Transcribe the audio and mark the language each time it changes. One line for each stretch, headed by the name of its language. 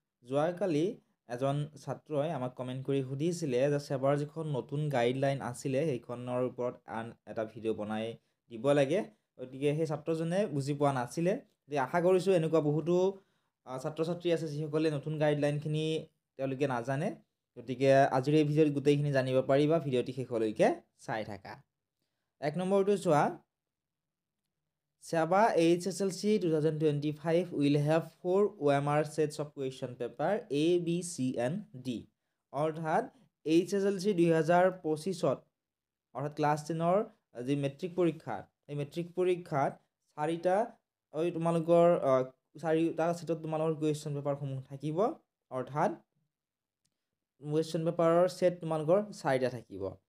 Assamese: যোৱাকালি এজন ছাত্ৰই আমাক কমেণ্ট কৰি সুধিছিলে যে সেৱাৰ যিখন নতুন গাইডলাইন আছিলে সেইখনৰ ওপৰত আন এটা ভিডিঅ' বনাই দিব লাগে। গতিকে সেই ছাত্ৰজনে বুজি পোৱা নাছিলে। আশা কৰিছোঁ এনেকুৱা বহুতো ছাত্ৰ-ছাত্ৰী আছে যিসকলে নতুন গাইডলাইনখিনি তেওঁলোকে নাজানে। গতিকে আজিৰ এই ভিডিঅ'ত গোটেইখিনি জানিব পাৰিবা, ভিডিঅ'টি শেষলৈকে চাই থাকা। 1 নম্বৰটো চোৱা,
English: SEBA HSLC 2025 will have 4 OMR sets of question paper A, B, C and D.
Assamese: অৰ্থাৎ HSLC 2025 অৰ্থাৎ ক্লাছ 10ৰ যি মেট্ৰিক পৰীক্ষা, এই মেট্ৰিক পৰীক্ষাত তোমালোকৰ 4টা সেটত তোমালোকৰ কুৱেশ্যন পেপাৰসমূহ থাকিব। অৰ্থাৎ কুৱেশ্যন পেপাৰৰ সেট তোমালোকৰ 4টা থাকিব।